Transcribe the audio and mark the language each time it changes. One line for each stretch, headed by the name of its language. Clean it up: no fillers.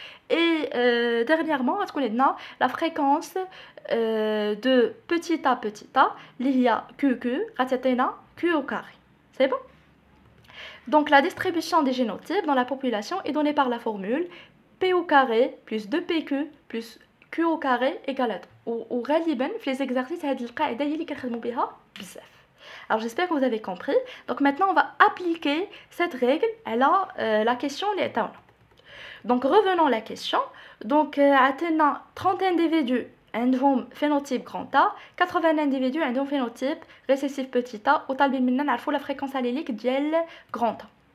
French: Et dernièrement, la fréquence de petit a, il y a QQ, Q au carré. C'est bon? Donc la distribution des génotypes dans la population est donnée par la formule P au carré plus 2PQ plus Q au carré égale à 2.
Arabic: وغالبا في les exercices هذه القاعدة هي اللي كنخدموا بها بزاف.
French: Alors j'espère que vous avez compris. Donc maintenant on va appliquer cette règle à la question les états. Donc revenons à la question. Donc
Arabic: عندنا
French: 30 individus
Arabic: عندهم
French: phénotype grand A, 80 individus عندهم phénotype récessif petit a,
Arabic: وطالبين منا نعرفوا
French: la fréquence allélique
Arabic: ديال
French: grand A.